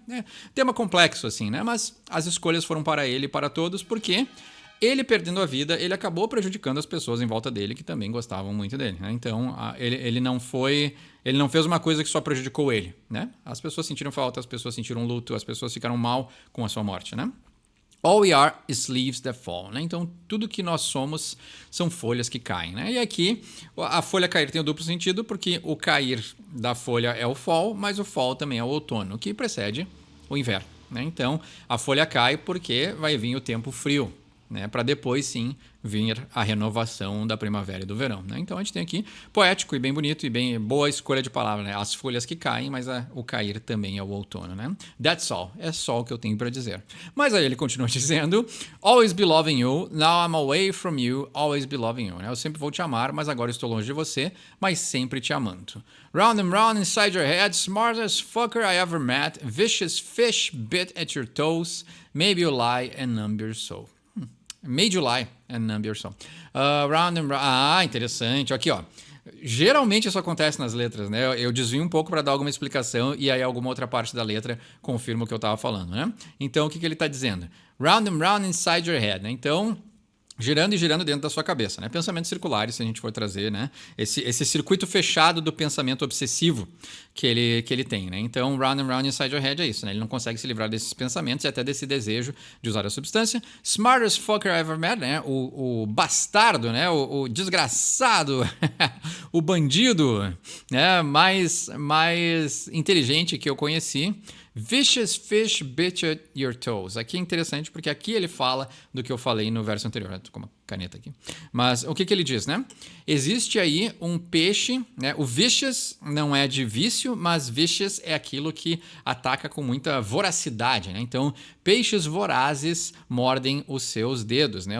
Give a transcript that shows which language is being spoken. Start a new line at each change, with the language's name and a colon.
Portuguese: É tema complexo assim, né? Mas as escolhas foram para ele e para todos, porque ele perdendo a vida, ele acabou prejudicando as pessoas em volta dele que também gostavam muito dele, né? Então, ele não fez uma coisa que só prejudicou ele, né? As pessoas sentiram falta, as pessoas sentiram luto, as pessoas ficaram mal com a sua morte, né?
English: All we are is leaves that fall, né?
Portuguese: Então, tudo que nós somos são folhas que caem, né? E aqui, a folha cair tem o duplo sentido, porque o cair da folha é o fall, mas o fall também é o outono, que precede o inverno, né? Então, a folha cai porque vai vir o tempo frio, né? Para depois, sim, vir a renovação da primavera e do verão, né? Então, a gente tem aqui poético e bem bonito e bem boa escolha de palavra, né? As folhas que caem, mas o cair também é o outono, né?
English: That's all.
Portuguese: É só o que eu tenho para dizer. Mas aí ele continua dizendo:
English: Always be loving you,
Portuguese: now I'm away from you, always be loving you, né? Eu sempre vou te amar, mas agora estou longe de você, mas sempre te amando.
English: Round and round inside your head, smartest fucker I ever met, vicious fish bit at your toes, maybe you lie and numb your soul. Made you lie and numb your soul. Round and round.
Portuguese: Interessante. Aqui, ó. Geralmente isso acontece nas letras, né? Eu desvio um pouco para dar alguma explicação e aí alguma outra parte da letra confirma o que eu estava falando, né? Então, o que ele está dizendo?
English: Round and round inside your head, né?
Portuguese: Então, girando e girando dentro da sua cabeça, né? Pensamentos circulares, se a gente for trazer, né? Esse circuito fechado do pensamento obsessivo que ele tem, né? Então,
English: round and round inside your head
Portuguese: é isso, né? Ele não consegue se livrar desses pensamentos e até desse desejo de usar a substância.
English: Smartest fucker I ever met, né?
Portuguese: O bastardo, né? O desgraçado, o bandido, né? Mais inteligente que eu conheci.
English: Vicious fish bit at your toes.
Portuguese: Aqui é interessante porque aqui ele fala do que eu falei no verso anterior. Estou com uma caneta aqui. Mas o que ele diz, né? Existe aí um peixe, né? O vicious não é de vício, mas vicious é aquilo que ataca com muita voracidade, né? Então, peixes vorazes mordem os seus dedos, né?